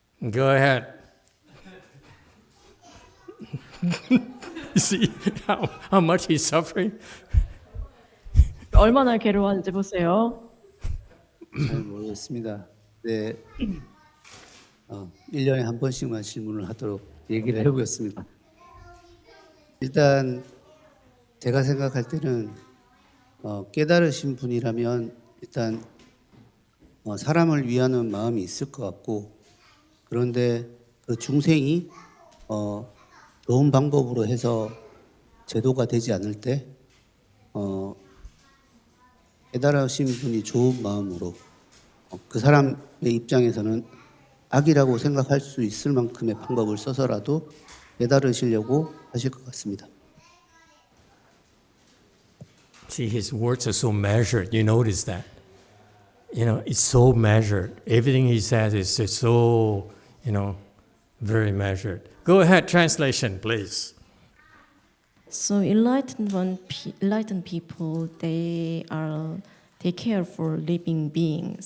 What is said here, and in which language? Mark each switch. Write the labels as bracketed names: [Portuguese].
[English] Go ahead. You see how much he's suffering? [Korean] 얼마나 괴로워하는지 보세요. 잘 모르겠습니다. 네, 1년에 한 번씩만 질문을 하도록 얘기를 해보겠습니다. 일단 제가 생각할 때는 깨달으신 분이라면 일단 사람을 위하는 마음이 있을 것 같고, 그런데 그 중생이 좋은 방법으로 해서 제도가 되지 않을 때 깨달으신 분이 좋은 마음으로 그 사람의 입장에서는 악이라고 생각할 수 있을 만큼의 방법을 써서라도 깨달으시려고 하실 것 같습니다. [English] See, his words are so measured. You notice that? It's so measured. Everything he says is just so, very measured. Go ahead, translation, please. So enlightened people, they care for living beings.